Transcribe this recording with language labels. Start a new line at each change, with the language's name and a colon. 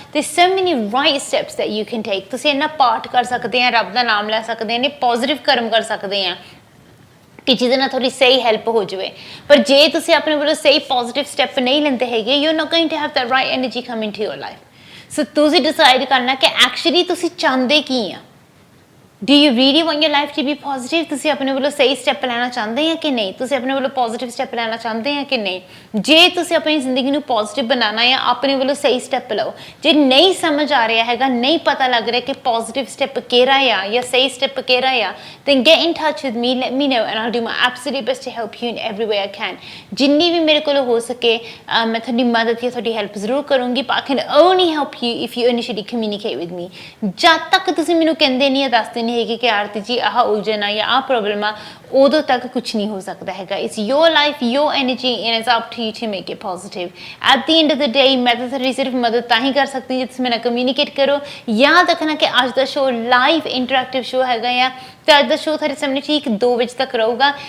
Punjabi: ਤੇ
English: So many right steps that you can take.
Punjabi: ਤੁਸੀਂ ਇੰਨਾ ਪਾਠ ਕਰ ਸਕਦੇ ਆ, ਰੱਬ ਦਾ ਨਾਮ ਲੈ ਸਕਦੇ ਆ, ਇੰਨੇ ਪੋਜ਼ਿਟਿਵ ਕਰਮ ਕਰ ਸਕਦੇ ਆ ਕਿ ਜਿਹਦੇ ਨਾਲ ਤੁਹਾਡੀ ਸਹੀ ਹੈਲਪ ਹੋ ਜਾਵੇ। ਪਰ ਜੇ ਤੁਸੀਂ ਆਪਣੇ ਵੱਲੋਂ ਸਹੀ ਪੋਜ਼ਿਟਿਵ ਸਟੈਪ ਨਹੀਂ ਲੈਂਦੇ ਹੈਗੇ,
English: You are not going to have the right energy come into your life.
Punjabi: ਸੋ ਤੁਸੀਂ ਡਿਸਾਈਡ ਕਰਨਾ ਕਿ ਐਕਚੁਅਲੀ ਤੁਸੀਂ ਚਾਹੁੰਦੇ ਕੀ ਆ।
English: Do you really want your life to be positive?
Punjabi: ਤੁਸੀਂ ਆਪਣੇ ਵੱਲੋਂ ਸਹੀ ਸਟੈਪ ਲੈਣਾ ਚਾਹੁੰਦੇ ਆ ਕਿ ਨਹੀਂ? ਤੁਸੀਂ ਆਪਣੇ ਵੱਲੋਂ ਪੋਜ਼ਿਟਿਵ ਸਟੈਪ ਲੈਣਾ ਚਾਹੁੰਦੇ ਆ ਕਿ ਨਹੀਂ? ਜੇ ਤੁਸੀਂ ਆਪਣੀ ਜ਼ਿੰਦਗੀ ਨੂੰ ਪੋਜ਼ਿਟਿਵ ਬਣਾਉਣਾ ਆ, ਆਪਣੇ ਵੱਲੋਂ ਸਹੀ ਸਟੈਪ ਲਓ। ਜੇ ਨਹੀਂ ਸਮਝ ਆ ਰਿਹਾ ਹੈਗਾ, ਨਹੀਂ ਪਤਾ ਲੱਗ ਰਿਹਾ ਕਿ ਪੋਜ਼ਿਟਿਵ ਸਟੈਪ ਕਿਹੜਾ ਆ
English: ਜਾਂ ਸਹੀ ਸਟੈਪ ਕਿਹੜਾ ਆ, then get in touch with me, let me know and I'll do my absolute best to help you in every way I can।
Punjabi: ਜਿੰਨੀ ਵੀ ਮੇਰੇ ਕੋਲ ਹੋ ਸਕੇ ਮੈਂ ਤੁਹਾਡੀ ਮਦਦ ਜਾਂ ਤੁਹਾਡੀ ਹੈਲਪ ਜ਼ਰੂਰ ਕਰੂੰਗੀ।
English: but I can only help you if you initially communicate with me।
Punjabi: ਜਦ ਤੱਕ ਤੁਸੀਂ ਮੈਨੂੰ ਕਹਿੰਦੇ ਨਹੀਂ, ਦੱਸਦੇ ਨਹੀਂ ਹੈਗੇ ਕਿ ਆਰਤੀ ਜੀ ਆਹ ਉਲਝਣ ਆ ਜਾਂ ਆਹ ਪ੍ਰੋਬਲਮ ਆ, ਉਦੋਂ ਤੱਕ ਕੁਛ ਨਹੀਂ ਹੋ ਸਕਦਾ ਹੈਗਾ।
English: It's your life, your energy and it's up to you to make it positive. At the end of the day
Punjabi: ਮੈਂ ਤਾਂ ਤੁਹਾਡੀ ਸਿਰਫ ਮਦਦ ਤਾਂ ਹੀ ਕਰ ਸਕਦੀ ਜੇ ਤੁਸੀਂ ਮੇਰੇ ਨਾਲ ਕਮਿਊਨੀਕੇਟ ਕਰੋ। ਯਾਦ ਰੱਖਣਾ ਕਿ ਅੱਜ ਦਾ ਸ਼ੋਅ ਲਾਈਵ ਇੰਟਰੈਕਟਿਵ ਸ਼ੋਅ ਹੈਗਾ ਆ ਤੇ ਅੱਜ ਦਾ ਸ਼ੋਅ ਤੁਹਾਡੇ ਸਾਹਮਣੇ ਠੀਕ 2 ਵਜੇ ਤੱਕ ਰਹੂਗਾ।